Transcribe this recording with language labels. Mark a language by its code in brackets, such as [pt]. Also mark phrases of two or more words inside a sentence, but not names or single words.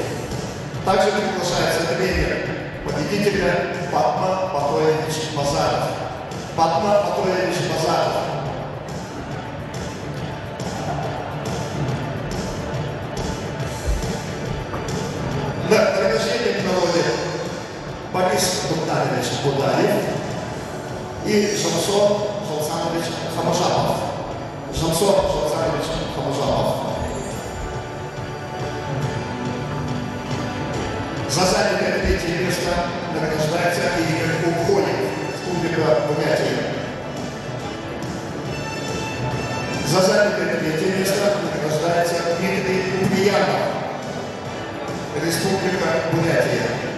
[ru] Также приглашается тренер победителя Патма Батоевич Базаров. Патма Батоевич Базаров. Награждение Зазанович Будаев и Жамсон Жалсанович Хамажапов. Жамсон Жалсанович Хамажапов. За занятое третье место награждается Игорь Ухонин, Республика Бурятия. За занятое третье место награждается Дмитрий Ульянов, Республика Бурятия.